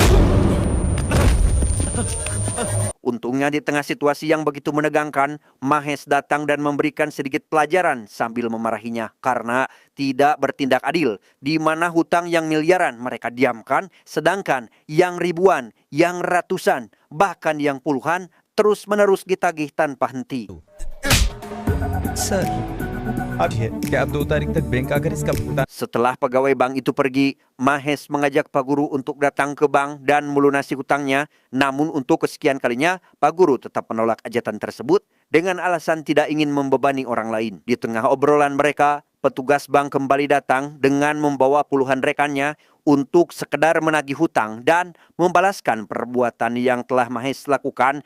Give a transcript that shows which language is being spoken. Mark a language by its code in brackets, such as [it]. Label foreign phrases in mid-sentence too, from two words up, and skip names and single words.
[id] Untungnya di tengah situasi yang begitu menegangkan, Mahesh datang dan memberikan sedikit pelajaran sambil memarahinya karena tidak bertindak adil, di mana hutang yang miliaran mereka diamkan, sedangkan yang ribuan, yang ratusan, bahkan yang puluhan terus-menerus ditagih tanpa henti. [hi] सर अब ये क्या आप 2 तारीख तक बैंक आकर इसका भुगतान [id] Setelah pegawai bank itu pergi, Mahesh mengajak Pak Guru untuk datang ke bank dan melunasi hutangnya. Namun untuk kesekian kalinya, Pak Guru tetap menolak ajatan tersebut dengan alasan tidak ingin membebani orang lain. Di tengah obrolan mereka, petugas bank kembali datang dengan membawa puluhan rekannya untuk sekedar menagih hutang dan membalaskan perbuatan yang telah Mahesh lakukan.